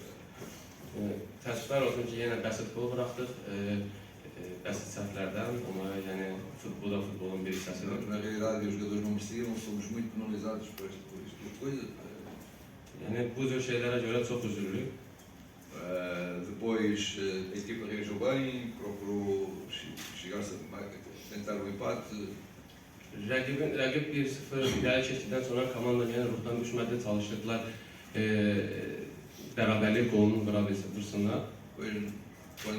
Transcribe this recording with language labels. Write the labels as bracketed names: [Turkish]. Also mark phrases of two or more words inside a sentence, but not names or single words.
[Azerbaijani] Təəssüflər olsun ki, yenə bəsit gol buraxdıq. Bəsit səhvlərdən, amma yəni futbolun bir hissəsidir. [Portuguese] Na realidade, os jogadores não mereciam, somos muito penalizados por este tipo de coisa. [Azerbaijani] Yəni bu cür şeylərə görə çox üzülürük. [Portuguese] Depois a equipa reagiu bem, procurou chegar-se a tentar o empate. [Azerbaijani] Rəqib 1-0 irəli keçdikdən sonra komanda yenə ruhdan düşmədi, çalışırdılar bərabərlik golunu vursunlar.